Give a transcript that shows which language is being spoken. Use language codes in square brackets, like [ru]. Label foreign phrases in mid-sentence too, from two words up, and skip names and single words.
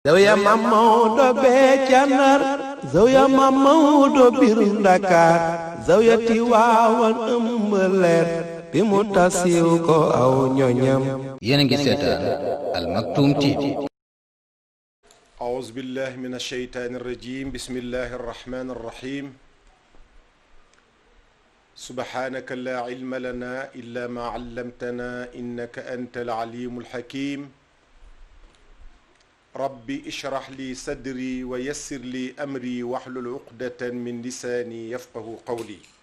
[wo] Zawiya Maam Maodo bee ca Ndar Zawiya Maam Maodo biir Ndakaar Zawiya Tiwaawan ëmb leer bi mu tasiw ko aw ñoñam. yéen a ngi seetaan Al Maktoum TV. [ar] أعوذ بالله من الشيطان الرجيم بسم الله الرحمن الرحيم سبحانك لا علم لنا إلا ما علمتنا إنك أنت العليم الحكيم ربي اشرح لي صدري ويسر لي أمري واحلل عقدة من لساني يفقه قولي